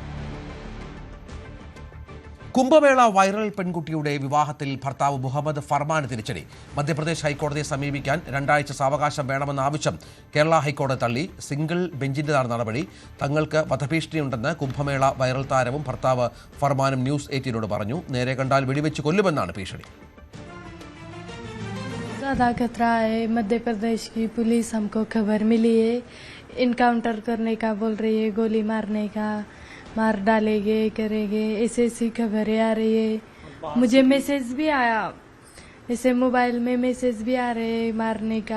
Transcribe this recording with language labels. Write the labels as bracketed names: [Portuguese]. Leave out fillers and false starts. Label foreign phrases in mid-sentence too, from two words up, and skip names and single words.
[Malayalam] കുംഭമേള വൈറൽ പെൺകുട്ടിയുടെ വിവാഹത്തിൽ ഭർത്താവ് മുഹമ്മദ് ഫർമാന് തിരിച്ചടി. മധ്യപ്രദേശ് ഹൈക്കോടതിയെ സമീപിക്കാൻ 2 ആഴ്ച സാവകാശം വേണമെന്ന ആവശ്യം കേരള ഹൈക്കോടതി തള്ളി. സിംഗിൾ ബെഞ്ചിന്റേതാണ് നടപടി. തങ്ങൾക്ക് വധഭീഷണിയുണ്ടെന്ന് കുംഭമേള വൈറൽ താരവും ഭർത്താവ് ഫർമാനും ന്യൂസ് 18 പറഞ്ഞു. നേരെ കണ്ടാൽ വെടിവെച്ച് കൊല്ലുമെന്നാണ് ഭീഷണി. [Hindi] ज़्यादा खतरा है। मध्य प्रदेश की पुलिस हमको खबर मिली है, इनकाउंटर करने का बोल रही है, गोली मारने का, मार डालेंगे करेंगे, ऐसी खबरें आ रही है. मुझे मैसेज भी आया, ऐसे मोबाइल में मैसेज भी आ रहे हैं मारने का.